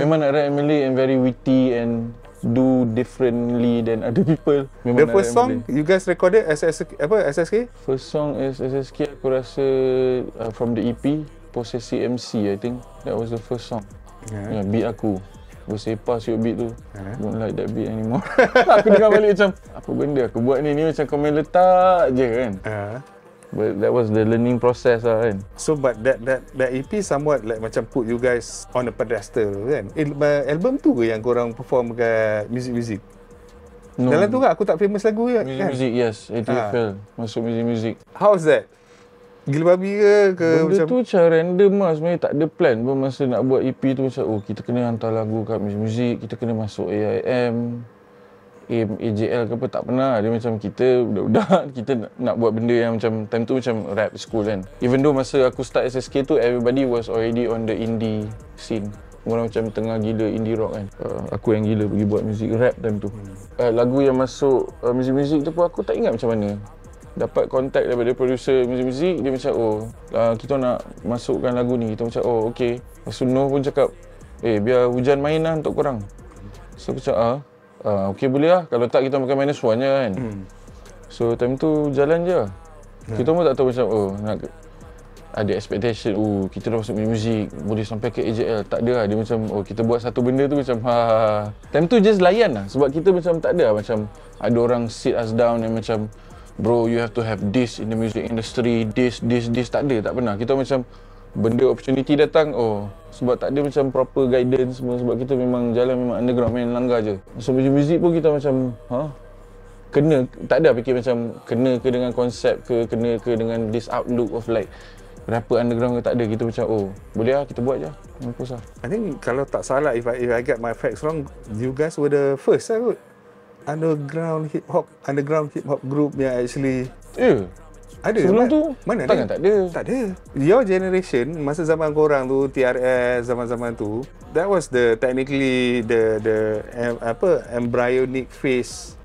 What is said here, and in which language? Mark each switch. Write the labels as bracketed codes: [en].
[ms] Memang nak [en] rap in Malay and very witty and do differently than other people. The first song you guys recorded SSK? First song is SSK, [ms] aku rasa [en] from the EP Possessive MC, I think that was the first song. [ms] Beat aku bersepah siut beat tu. [en] Don't like that beat anymore. [ms] Aku dengar balik macam apa benda aku buat ni macam kau main letak je kan. [en] But that was the learning process lah kan. So but that EP somewhat like macam put you guys on a pedestal kan. [ms] Album tu ke yang korang perform kat music? No. Dalam tu kan aku tak famous lagu kan? Music, yes. ATFL masuk music. [en] How's that? [ms] Gila babi ke benda macam? Tu macam random lah sebenarnya, tak ada plan pun masa nak buat EP tu macam kita kena hantar lagu kat music, kita kena masuk AIM, AJL ke apa, tak pernah. Dia macam kita budak-budak, kita nak buat benda yang macam time tu macam rap school kan. [en] Even though [ms] masa aku start SSK tu, [en] everybody was already on the indie scene. [ms] Orang macam tengah gila indie rock kan. Aku yang gila pergi buat music rap time tu. Lagu yang masuk music tu pun aku tak ingat macam mana. Dapat kontak daripada producer music, dia macam kita nak masukkan lagu ni. Kita macam okay. Lepas tu Noh pun cakap biar Hujan main lah untuk korang. So aku cakap okay boleh lah, kalau tak kita makan -1 je kan. So time tu jalan je. Kita pun tak tahu macam nak ada expectation kita dah masuk music boleh sampai ke AJL. Tak ada lah, dia macam kita buat satu benda tu macam time tu just layan lah, sebab kita macam tak ada lah, macam ada orang [en] sit us down and macam bro you have to have this in the music industry, [ms] this, tak ada, tak pernah. Kita macam benda opportunity datang sebab tak ada macam proper guidance semua, sebab kita memang jalan memang underground, main langgar je. So music pun kita macam kena, tak ada fikir macam kena ke dengan konsep ke, kena ke dengan [en] this outlook of like rapper underground [ms] ke, tak ada. Kita macam boleh lah kita buat je, mampus lah. [en] I think [ms] kalau tak salah, [en] if I get my facts wrong, you guys were the first lah kot underground hip hop group yang actually ada. [ms] Sebelum tu mana takkan tak ada. Tak ada. [en] Your generation, [ms] masa zaman korang tu, [en] TRS, zaman-zaman tu, that was the technically the embryonic phase.